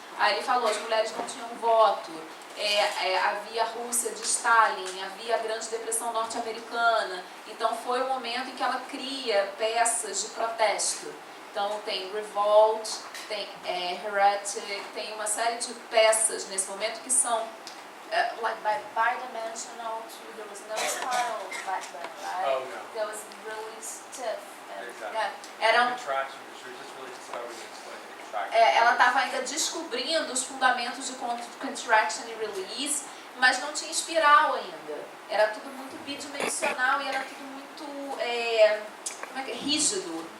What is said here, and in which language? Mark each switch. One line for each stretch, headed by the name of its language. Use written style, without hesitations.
Portuguese: Aí ele falou, as mulheres não tinham voto, havia a Rússia de Stalin, havia a Grande Depressão Norte-Americana, então foi o momento em que ela cria peças de protesto. Então tem Revolt, tem Heretic, tem uma série de peças nesse momento que são like bidimensional,
English: there was no style back then, right? Oh, no. That was really stiff. Exactly.
Portuguese: Eram
English: Contraction, she was just really discovering the contraction.
Portuguese: ela estava ainda descobrindo os fundamentos de contraction e release, mas não tinha espiral ainda. Era tudo muito bidimensional e era tudo muito rígido.